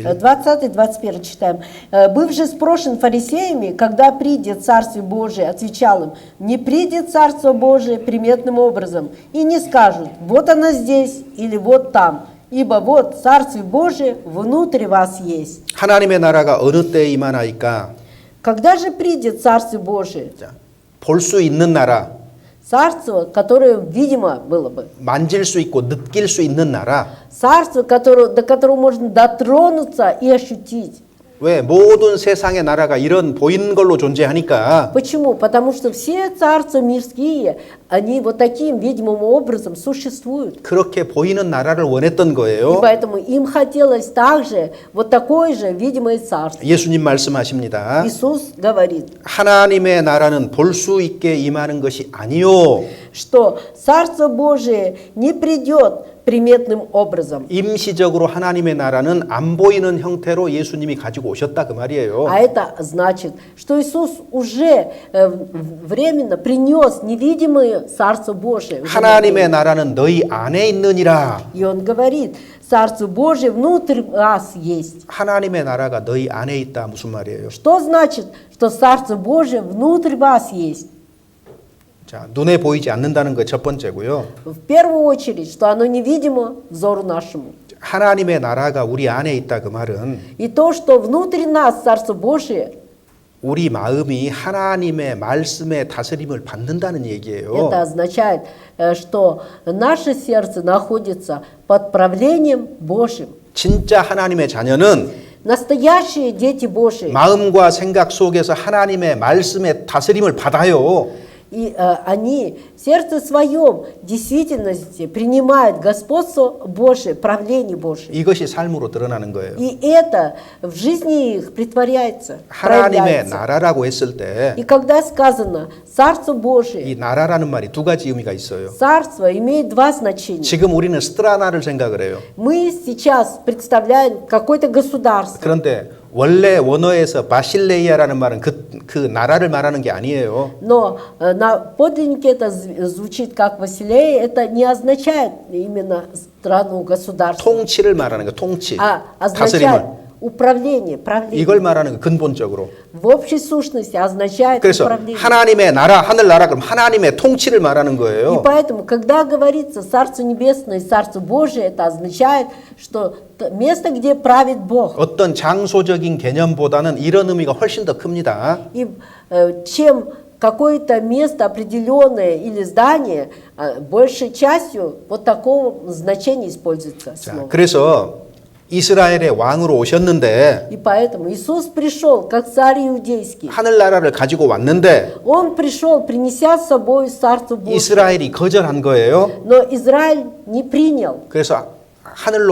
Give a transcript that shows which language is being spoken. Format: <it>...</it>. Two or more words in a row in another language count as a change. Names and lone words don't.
<ru>20-21 читаем. «Быв же спрошен фарисеями, когда придет Царствие Божие, отвечал им, не придет Царство Божие приметным образом, и не скажут, вот оно здесь или вот там, ибо вот Царствие Божие внутри вас есть».</ru> <ko>하나님의 나라가 어느 때에 임하나이까?</ko> <ru>Когда же придет Царствие Божие?</ru> <ko>볼 수 있는 나라,</ko> <ru>Царство, которое видимо было бы.</ru> <ko>만질 수 있고 느낄 수 있는 나라.</ko> <ru>Царство, до которого можно дотронуться и ощутить.</ru> <ko>왜 모든 세상의 나라가 이런 보이는 걸로 존재하니까</ko> <ru>Почему? Потому что все царства мирские, они вот таким видимым образом существуют.</ru> <ko>그렇게 보이는 나라를 원했던</ko> <ru>И</ru> <ko>거예요.</ko> <ru>поэтому им хотелось также вот такое же видимое царство.</ru> <ko>예수님 말씀하십니다.</ko> <ru>Иисус говорит,</ru> <ko>하나님의 나라는 볼 수 있게 임하는 것이 아니요.</ko> <ru>что Царство Божие не придет приметным образом.</ru> <ko>임시적으로 하나님의 나라는 안 보이는 형태로 예수님이 가지고 오셨다 그 말이에요.</ko> <ru>А это значит, что Иисус уже временно принес невидимое Царство Божие.</ru> <ko>하나님의 나라는 너희 안에 있느니라.</ko> <ru>И Он говорит, Царство Божие внутрь вас есть.</ru> <ko>하나님의 나라가 너희 안에 있다 무슨 말이에요?</ko> <ru>Что значит, что Царство Божие внутрь вас есть?</ru> <ko>자, 눈에 보이지 않는다는 거 첫 번째고요.</ko> <ru>В первую очередь, что оно невидимо взору нашему.</ru> <ko>하나님의 나라가 우리 안에 있다 그 말은</ko> <ru>И то, что внутри нас Царство Божие,</ru> <ko>우리 마음이 하나님의 말씀의 다스림을 받는다는 얘기예요.</ko> <ru>это означает, что наше сердце находится под правлением Божьим.</ru> <ko>진짜 하나님의 자녀는</ko> <ru>Настоящие дети Божьи.</ru> <ko>마음과 생각 속에서 하나님의 말씀의 다스림을 받아요.</ko> <ru>И они в сердце своем в действительности принимают господство Божие, правление Божие.</ru> <ko>이것이 삶으로 드러나는 거예요.</ko> <ru>И это в жизни их притворяется,</ru> <ko>하나님의</ko> <ru>проявляется.</ru> <ko>나라라고 했을 때</ko> <ru>И когда сказано «Царство</ru> <ko>이</ko> <ru>Божие»,</ru> <ko>나라라는 말이 두 가지 의미가 있어요.</ko> <ru>«Царство» имеет два значения.</ru> <ko>지금 우리는 스트라나를 생각을 해요.</ko> <ru>Мы сейчас представляем какое-то государство.</ru> <ko>그런데 원래 원어에서 바실레이아라는 말은 그 나라를 말하는 게 아니에요.</ko> <ru>Но на подлиннике это звучит как Василей, это не означает именно страну, государство,</ru> <ko>통치를 말하는 거, 통치,</ko> <ru>а</ru> <ko>다스림을.</ko> <ru>означает управление, правление.</ru> <ko>이걸 말하는 거 근본적으로.</ko> <ru>В общей сущности означает</ru> <ko>그래서</ko> <ru>управление.</ru> <ko>하나님의 나라, 하늘나라 그럼 하나님의 통치를 말하는</ko> <ru>И</ru> <ko>거예요.</ko> <ru>поэтому, когда говорится Царство Небесное и Царство Божие, это означает, что место, где правит Бог.</ru> <ko>어떤 장소적인 개념보다는 이런 의미가 훨씬 더 큽니다.</ko> <ru>И чем какое-то место определенное или здание, большей частью вот такого значения используется</ru> <ko>자,</ko> <ru>слово.</ru> <ko>그래서 이스라엘의 왕으로 오셨는데</ko> <ru>И поэтому Иисус пришел как царь иудейский.</ru> <ko>하늘나라를 가지고 왔는데</ko> <ru>Он пришел, принеся с собой Царство Божие.</ru> <ko>이스라엘이 거절한 거예요.</ko> <ru>Но Израиль не принял.</ru> <ko>그래서 하늘로 돌아가셨어요,</ko>